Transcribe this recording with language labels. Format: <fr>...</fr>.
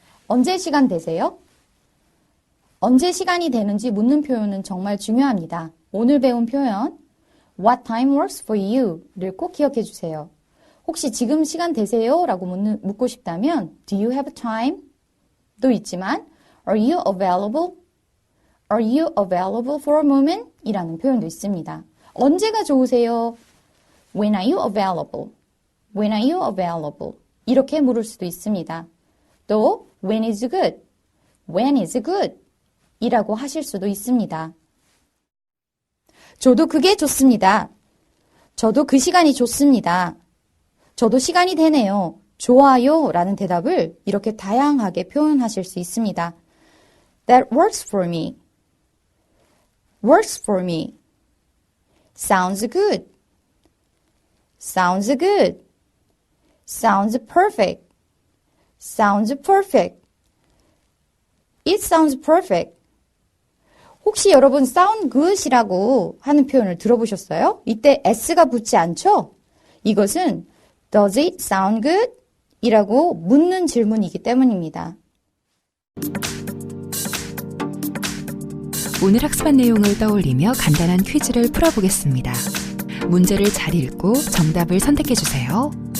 <ko>언제 시간 되세요? 언제 시간이 되는지 묻는 표현은 정말 중요합니다. 오늘 배운 표현</ko> <en>What time works for you?</en> <ko>를 꼭 기억해 주세요. 혹시 지금 시간 되세요? 라고 묻고 싶다면</ko> <en>Do you have time?</en> <ko>도 있지만</ko> <en>Are you available? Are you available for a moment?</en> <ko>이라는 표현도 있습니다. 언제가 좋으세요?</ko> <en>When are you available? When are you available?</en> <ko>이렇게 물을 수도 있습니다.</ko> <en>또 When is good? When is good?</en> <ko>이라고 하실 수도 있습니다. 저도 그게 좋습니다. 저도 그 시간이 좋습니다. 저도 시간이 되네요. 좋아요 라는 대답을 이렇게 다양하게 표현하실 수 있습니다.</ko> <en>That works for me. Works for me. Sounds good. Sounds good. Sounds perfect. Sounds perfect. It sounds perfect.</en> <ko>혹시 여러분</ko> <en>sound good</en> <ko>이라고 하는 표현을 들어보셨어요? 이때 s가 붙지 않죠?</ko> <en>이것은 Does it sound good?</en> <ko>이라고 묻는 질문이기 때문입니다. 오늘 학습한 내용을 떠올리며 간단한 퀴즈를 풀어보겠습니다. 문제를 잘 읽고 정답을 선택해 주세요.</ko>